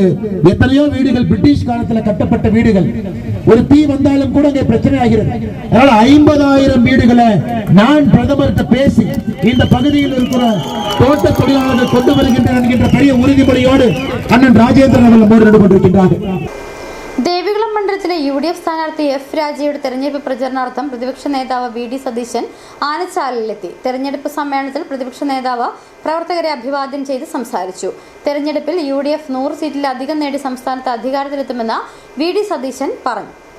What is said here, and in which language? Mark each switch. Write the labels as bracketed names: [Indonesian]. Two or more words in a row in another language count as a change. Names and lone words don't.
[Tamil] எத்தனையோ வீடுகள் பிரிட்டிஷ் காலத்தில் கட்டப்பட்ட வீடுகள். ஒரு தீ வந்தாலும் கூட அங்கே பிரச்சனை ஆகிறது. அதனால 50,000 வீடுகளை நான் பிரதமர்கிட்ட பேசி இந்த பகுதியில் இருக்கிற தோட்ட தொழிலாளர்கள் கொண்டு வருகின்றனர் என்கின்ற பெரிய உறுதிமொழியோடு அண்ணன் ராஜேந்திரன் அவர்கள் போராடி கொண்டிருக்கின்றார்கள். [Malayalam] ദേവികുളം മണ്ഡലത്തിലെ UDF സ്ഥാനാർത്ഥി എഫ് രാജയുടെ തെരഞ്ഞെടുപ്പ് പ്രചരണാർത്ഥം പ്രതിപക്ഷ നേതാവ് VD സതീശൻ ആനച്ചാലിലെത്തി. തെരഞ്ഞെടുപ്പ് സമ്മേളനത്തിൽ പ്രതിപക്ഷ നേതാവ് പ്രവർത്തകരെ അഭിവാദ്യം ചെയ്ത് സംസാരിച്ചു. തെരഞ്ഞെടുപ്പിൽ UDF 100 സീറ്റിലധികം നേടി സംസ്ഥാനത്ത് അധികാരത്തിലെത്തുമെന്ന് VD സതീശൻ പറഞ്ഞു.